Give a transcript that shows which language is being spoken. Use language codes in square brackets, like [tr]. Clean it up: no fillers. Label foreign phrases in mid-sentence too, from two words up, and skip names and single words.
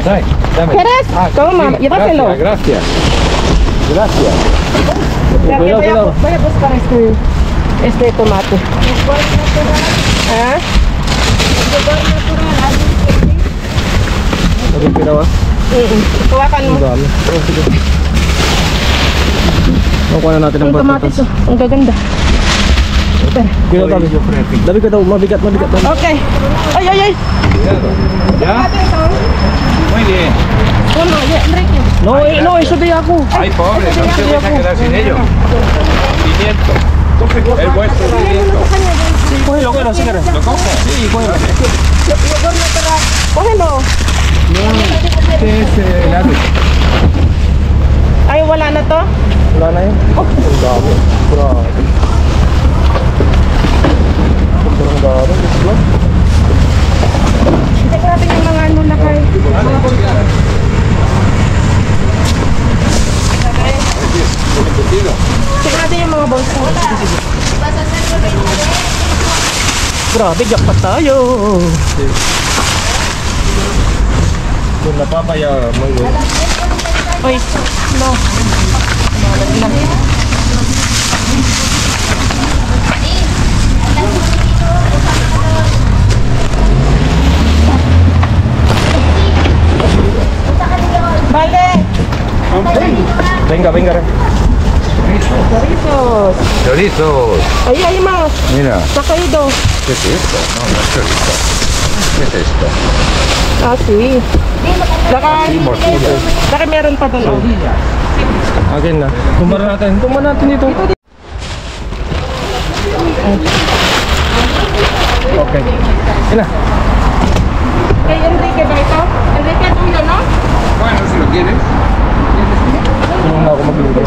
[es] Dame. ¿Quieres? Toma, llévaselo. Gracias. Gracias. Espera, que voy a buscar este tomate. ¿Ah? [tl] Ano pira ba? Hawakan mo. Dami. Nakuha na natin ang Ang kamatis patatas. oh. Ang gaganda. Kaya dami. Dami ka daw. Mabigat. Okay. Ay, ay, ay. [es] ¿Ya? Muy bien. Uno, ya, Enrique. No, eso de ako. Ay, pobre, no se vais a quedar sin ello. Pimiento. El vuestro pimiento. Cógelo, cógelo, si quieres. ¿Lo cojo? Sí, cógelo. Cógelo. Este es el ave. [tl] Ay, wala na to? Wala na yun. Ang dami. Grabe. Ang dami. Check natin yung mga ano na kayo. Check natin yung mga bolsa. Grabe, jackpot tayo. Kung napapaya, mango. Uy, [es] no. Vale. Venga, venga. Chorizos. Chorizos. Ahí hay más. Mira. Está caído. ¿Qué es esto? No, no es chorizo. ¿Qué es esto? Ah, sí. [tl] Baka meron pa doon. Oh. Akin na. Tumba natin dito. Okay. Yan na. Kay Enrique ba ito? [es] Enrique, tuyo, no? Bueno, si lo quieres. [tl] Tulungan na ako maglinis.